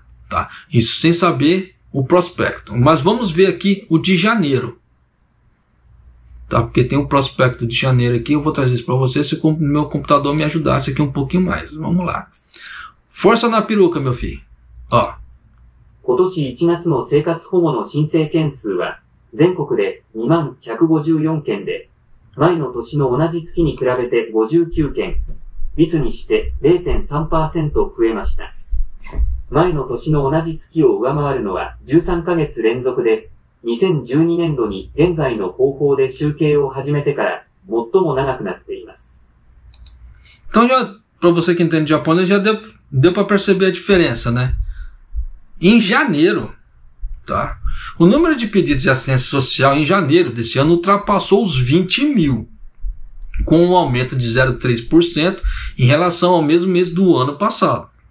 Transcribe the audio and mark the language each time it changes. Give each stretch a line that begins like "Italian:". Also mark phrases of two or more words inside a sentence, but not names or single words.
Portuguese: Tá? Isso sem saber o prospecto. Mas vamos ver aqui o de janeiro. Tá? Porque tem um prospecto de janeiro aqui, eu vou trazer isso para vocês se o meu computador me ajudasse aqui um pouquinho mais. Vamos lá. Força na peruca, meu filho. Ó.
Japanese: 今年1月の生活保護の申請件数は全国で20154件で、前の年の同じ月に比べて59件、率にして 0.3% 増えました。前の年の同じ月を上回るのは13ヶ月連続で、2012年度に現在の方法で集計を始めてから最も長くなっています。
Portuguese: Então já, para você que entende japonês, já deu para perceber a diferença, né? Em janeiro, tá? O número de pedidos de assistência social em janeiro desse ano ultrapassou os 20 mil, com um aumento de 0,3% em relação ao mesmo mês do ano passado.